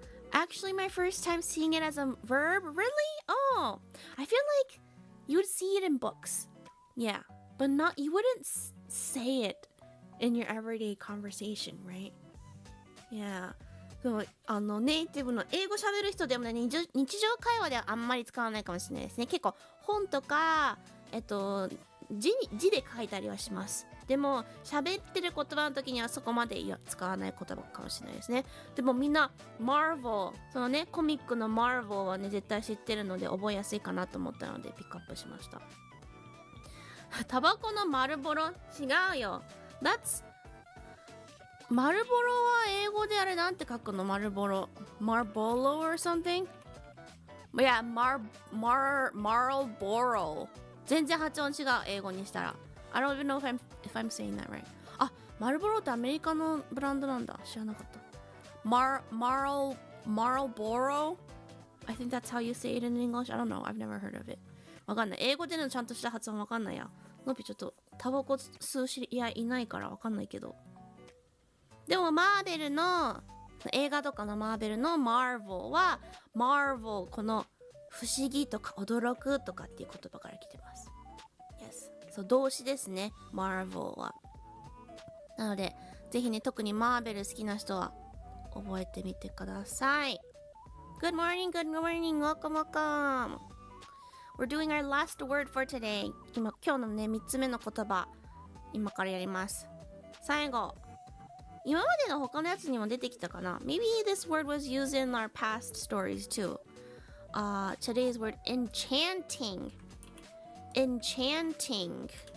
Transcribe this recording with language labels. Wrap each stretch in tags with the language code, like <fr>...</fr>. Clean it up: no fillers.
<en>Actually, my first time seeing it as a verb. Really? Oh, I feel like you would see it in books. Yeah, but you wouldn't say it in your everyday conversation, right? Yeah.</en> <ja>ネイティブの英語喋る人でもね、日常会話ではあんまり使わないかもしれないですね。結構本とか字で書いたりはします。でも喋ってる言葉の時にはそこまで使わない言葉かもしれないですね。でもみんな Marvel そのねコミックの Marvel はね絶対知ってるので覚えやすいかなと思ったのでピックアップしました。タバコの丸ボロ違うよ。丸ボロは英語であれなんて書くの？</ja> <en>丸ボロ Marlboro or something?</en> <ja>Yeah, Marlboro 全然発音違う英語にしたら。</ja> <en>I don't even know if I'm saying that right.</en> <ja>あ、マルボロってアメリカのブランドなんだ。知らなかった。Marlboro?</ja> <en>I think that's how you say it in English. I don't know. I've never heard of it.</en> <ja>わかんない。英語でのちゃんとした発音わかんないや。のびちょっとタバコ吸う知り合いいないからわかんないけど。でもマーベルの映画とかのマーベルの Marvel は Marvel この不思議とか驚くとかっていう言葉から来てます。 Yes. そう動詞ですね。Marvel は。なのでぜひね特にマーベル好きな人は覚えてみてください。</ja> <en>Good morning, good morning, welcome, welcome. We're doing our last word for today.</en> <ja>今日のね3つ目の言葉今からやります。最後。今までの他のやつにも出てきたかな</ja> <en>Maybe this word was used in our past stories too. Today's word, enchanting. Enchanting.</en>